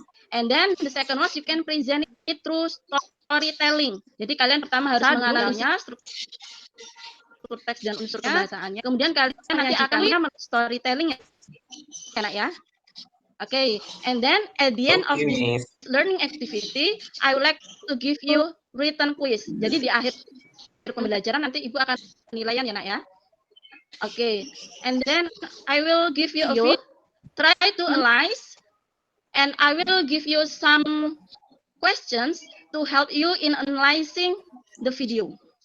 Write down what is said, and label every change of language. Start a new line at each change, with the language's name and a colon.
English: And then the second one, you can present it through storytelling.
Indonesian: Jadi kalian pertama harus menganalisis struktur teks dan unsur kebahasaannya. Kemudian kalian nanti akan storytelling, enak ya?
English: Okay, and then at the end of this learning activity, I would like to give you written quiz.
Indonesian: Jadi di akhir pembelajaran nanti Ibu akan penilaian ya, Nak ya.
English: Okay, and then I will give you a video, try to analyze, and I will give you some questions to help you in analyzing the video.